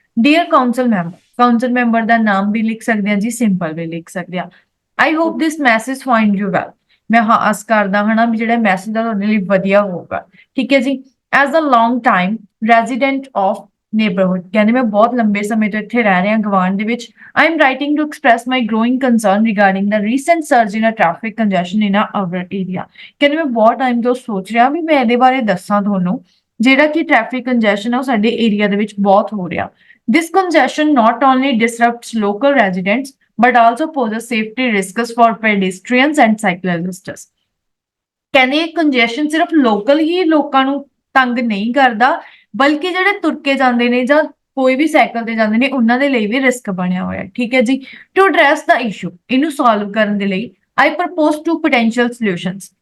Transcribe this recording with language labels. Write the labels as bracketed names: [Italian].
[Punjabi] Dear council member ਦਾ ਨਾਮ ਵੀ ਲਿਖ ਸਕਦੇ ਹਾਂ ਜੀ, ਸਿੰਪਲ ਵੀ ਲਿਖ ਸਕਦੇ ਹਾਂ। [English] I hope this message find you well. [Punjabi] ਮੈਂ ਆਸ ਕਰਦਾ ਹਨਾ ਵੀ ਜਿਹੜਾ ਮੈਸੇਜ ਆ ਤੁਹਾਡੇ ਲਈ ਵਧੀਆ ਹੋਊਗਾ। ਠੀਕ ਹੈ ਜੀ, [English] as a long time resident of neighbourhood, [Punjabi] ਕਹਿੰਦੇ ਮੈਂ ਬਹੁਤ ਲੰਬੇ ਸਮੇਂ ਤੋਂ ਇੱਥੇ ਰਹਿ ਰਿਹਾ ਗਵਾਂਢ ਦੇ ਵਿੱਚ। [English] I am writing to express my growing concern regarding the recent surge in a traffic congestion in our area. [Punjabi] ਕਹਿੰਦੇ ਮੈਂ ਬਹੁਤ ਟਾਈਮ ਤੋਂ ਸੋਚ ਰਿਹਾ ਵੀ ਮੈਂ ਇਹਦੇ ਬਾਰੇ ਦੱਸਾਂ ਤੁਹਾਨੂੰ, ਜਿਹੜਾ ਕਿ ਟ੍ਰੈਫਿਕ ਕੰਜੈਸ਼ਨ ਆ ਉਹ ਸਾਡੇ ਏਰੀਆ ਦੇ ਵਿੱਚ ਬਹੁਤ ਹੋ ਰਿਹਾ। [English] This congestion not only disrupts local residents but also poses safety risks for pedestrians and cyclists. [Punjabi] ਕਹਿੰਦੇ ਇਹ ਕੰਜੈਸ਼ਨ ਸਿਰਫ ਲੋਕਲ ਹੀ ਲੋਕਾਂ ਨੂੰ ਤੰਗ ਨਹੀਂ ਕਰਦਾ, ਬਲਕਿ ਜਿਹੜੇ ਤੁਰ ਕੇ ਜਾਂਦੇ ਨੇ ਜਾਂ ਕੋਈ ਵੀ ਸਾਈਕਲ ਤੇ ਜਾਂਦੇ ਨੇ ਉਹਨਾਂ ਦੇ ਲਈ ਵੀ ਰਿਸਕ ਬਣਿਆ ਹੋਇਆ। ਠੀਕ ਹੈ ਜੀ, ਟੂ ਐਡਰੈਸ ਦਾ ਇਸ਼ੂ, ਇਹਨੂੰ ਸੋਲਵ ਕਰਨ ਦੇ ਲਈ [English] I propose two potential solutions.